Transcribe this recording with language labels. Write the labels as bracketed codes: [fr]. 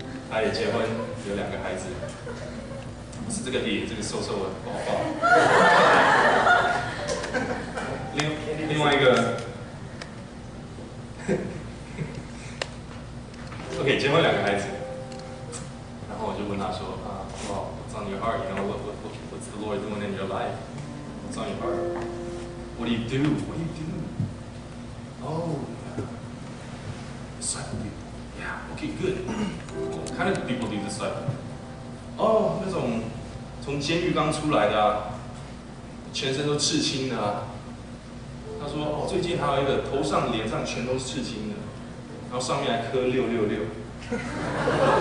[zh] 他也结婚，有2个孩子。不是这个Lee，这个瘦瘦的不好抱。另外一个，OK， 结婚2个孩子。然后我就问他说 [en] wow, what's on your heart? You know, what's the Lord doing in your life? What's on your heart? What do you do? What do you do? Oh, disciple people. Yeah, okay, good. What kind of people do you disciple? [zh] 哦，那种从监狱刚出来的啊，全身都刺青的啊。他说哦，最近还有一个头上、脸上全都是刺青的，然后上面还刻666。